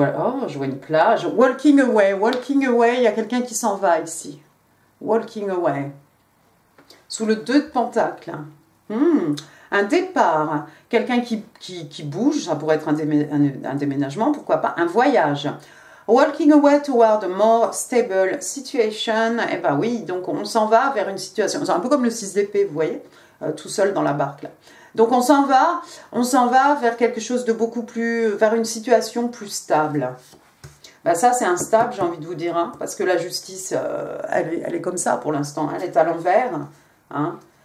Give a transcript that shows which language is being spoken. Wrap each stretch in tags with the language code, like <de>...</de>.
<fr>Oh, je vois une plage.</fr> <en>Walking away,</en> <fr>il y a quelqu'un qui s'en va ici. Walking away. Sous le 2 de pentacle. Un départ. Quelqu'un qui bouge, ça pourrait être un déménagement, pourquoi pas, un voyage.</fr> <en>Walking away toward a more stable situation.</en> <fr>Eh ben oui, donc on s'en va vers une situation. C'est un peu comme le 6 d'épée, vous voyez, tout seul dans la barque là. Donc on s'en va vers quelque chose de beaucoup plus, vers une situation plus stable. Ben ça c'est instable, j'ai envie de vous dire, hein, parce que la justice, elle est comme ça pour l'instant, elle est à l'envers. Hein.</fr>